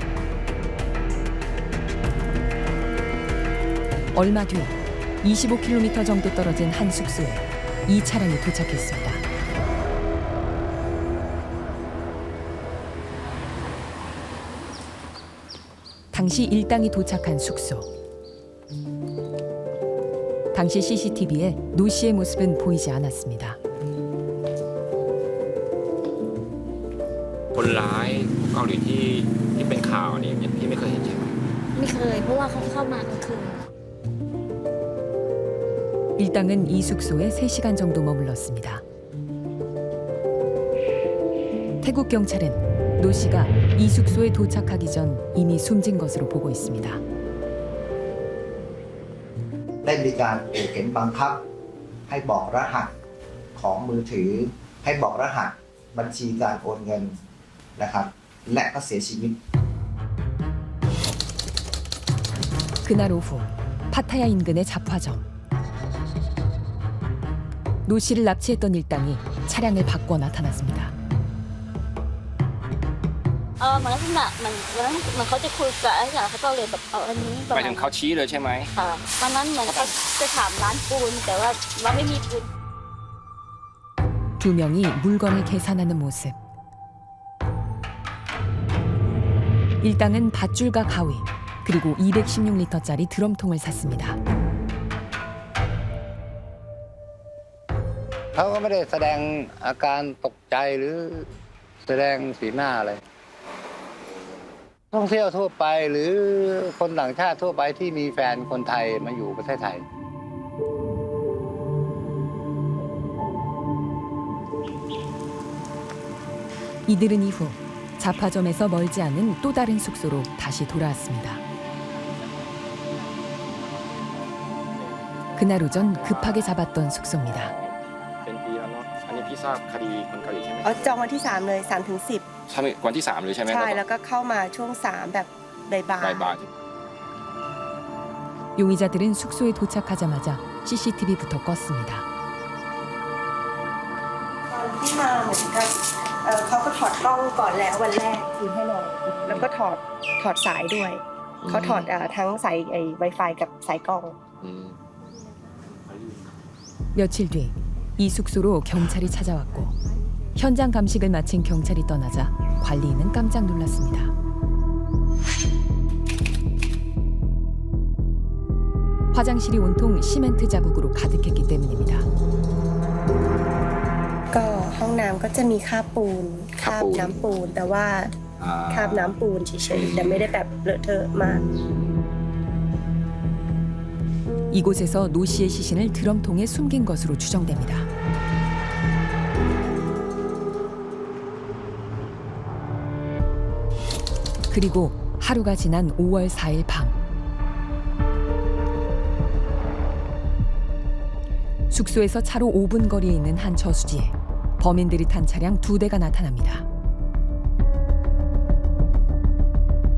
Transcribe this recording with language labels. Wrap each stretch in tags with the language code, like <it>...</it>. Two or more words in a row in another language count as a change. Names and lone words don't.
<ko>얼마 뒤 25km 정도 떨어진 한 숙소에 이 차량이 도착했습니다. 당시 일당이 도착한 숙소. 당시 CCTV에 노 씨의 모습은 보이지 않았습니다.</ko> <th>คนร้ายเกาหลีที่เป็นข่าวนี่พี่ไม่เคยเห็นใช่ไหม ไม่เคยเพราะว่าเขาเข้ามากลางคืน</th> <ko>일당은 이 숙소에 3시간 정도 머물렀습니다. 태국 경찰은 노 씨가 이 숙소에 도착하기 전 이미 숨진 것으로 보고 있습니다.</ko> <th>ได้มีการขู่เข็นบังคับให้บอกรหัสของมือถือให้บอกรหัสบัญชีการโอนเงินนะครับและก็เสียชีวิต</th> <ko>그날 오후 파타야 인근의 잡화점. 노 씨를 납치했던 일당이 차량을 바꿔 나타났습니다.</ko> <th>เหมือนลักษณะเหมือนเขาจะคุยกับไอ้อย่างเขาก็เลยแบบเอาอันนี้ หมายถึงเขาชี้เลยใช่ไหม ค่ะตอนนั้นเหมือนเขาจะถามร้านปูนแต่ว่าไม่มีปูน</th> <ko>두 명이 물건을 계산하는 모습. 일당은 밧줄과 가위 그리고 216리터짜리 드럼통을 샀습니다.</ko> <th>เขาก็ไม่ได้แสดงอาการตกใจหรือแสดงสีหน้าอะไรท่องเที่ยวทั่วไปหรือคนต่างชาติทั่วไปที่มีแฟนคนไทยมาอยู่ประเทศไทย</th> <ko>이들은 이후 잡화점에서 멀지 않은 또 다른 숙소로 다시 돌아왔습니다. 그날 오전 급하게 잡았던 숙소입니다.</ko> <th>เป็นปีแล้วเนาะอันนี้พี่ทราบคดีคนเกาหลีใช่ไหม จองวันที่ 3 เลย 3 ถึง ใช่ไหมวันที่ 3เลยใช่ไหม 10 ใช่แล้วก็เข้ามาช่วง 3 แบบบ่าย บ่าย</th> <ko>용의자들은 숙소에 도착하자마자 CCTV부터 껐습니다.</ko> <th>ตอนที่มาเหมือนกับเขาก็ถอดกล้องก่อนแล้ววันแรกคืนให้เลยแล้วก็ถอดสายด้วยเขาถอดทั้งสายWi-Fiกับสายกล้อง</th> <ko>며칠 뒤 이 숙소로 경찰이 찾아왔고 현장 감식을 마친 경찰이 떠나자 관리인은 깜짝 놀랐습니다. 화장실이 온통 시멘트 자국으로 가득했기 때문입니다.</ko> <th>ก็ห้องน้ำก็จะมีคราบปูนคราบน้ำปูนแต่ว่าคราบน้ำปูนเฉยๆแต่ไม่ได้แบบเลอะเทอะมาก</th> <ko>이곳에서 노 씨의 시신을 드럼통에 숨긴 것으로 추정됩니다. 그리고 하루가 지난 5월 4일 밤 숙소에서 차로 5분 거리에 있는 한 저수지에 범인들이 탄 차량 2대가 나타납니다.</ko>